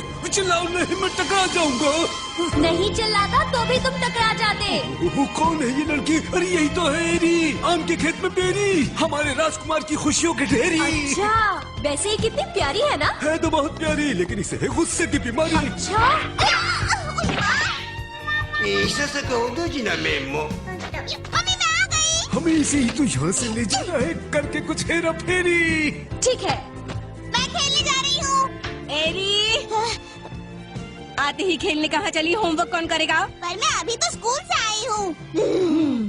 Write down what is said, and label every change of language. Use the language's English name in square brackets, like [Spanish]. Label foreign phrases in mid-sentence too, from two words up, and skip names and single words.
[Hindi] चिल्लाओ नहीं, मैं टकरा जाऊंगा। नहीं चिल्लाता तो भी तुम टकरा जाते। वो कौन है ये लड़की? अरे यही तो है एरी, आम के खेत में बेरी, हमारे राजकुमार की खुशियों की ढेरी। अच्छा, वैसे ये कितनी प्यारी है ना? है तो बहुत प्यारी, लेकिन इसे है गुस्से की बीमारी। अच्छा, [Japanese] ささかおどじな面も [Hindi] हमें इसे ही तो यहाँ से ले जाना है, करके कुछ हेरा फेरी। ठीक है। मैं खेलने जा रही हूँ। एरी, आते ही खेलने कहाँ चली? होमवर्क कौन करेगा? पर मैं अभी तो स्कूल से आई हूँ।